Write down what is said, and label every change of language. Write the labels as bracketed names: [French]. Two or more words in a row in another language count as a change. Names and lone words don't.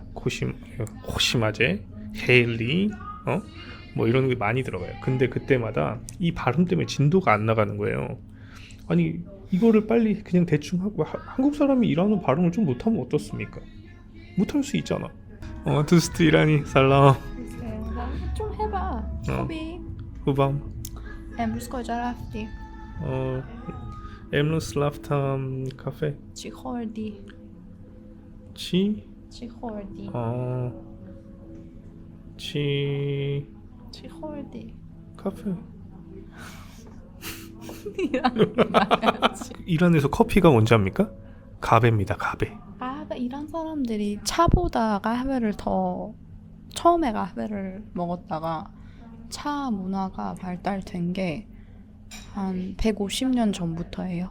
[Korean] 호시마제, 헤일리, 뭐 이런 게 많이 들어가요. 근데 그때마다 이 발음 때문에 진도가 안 나가는 거예요. 아니 이거를 빨리 그냥 대충 하고 한국 사람이 일하는 발음을 좀 못하면 어떻습니까? 못할 수 있잖아. [Persian] دوست ایرانی سلام. خوبی؟ خوبم. امروز کجا رفتی؟ امروز رفتم کافه. چی خوردی؟ چی؟ چی خوردی؟ چی؟ چی خوردی؟ [Korean] 카페. 말해야지. 이란에서 커피가 원자입니까? 가베입니다. 가베. 이란 사람들이 차보다 까베를 더 처음에 까베를 먹었다가 차 문화가 발달된 게 한 150년 전부터예요.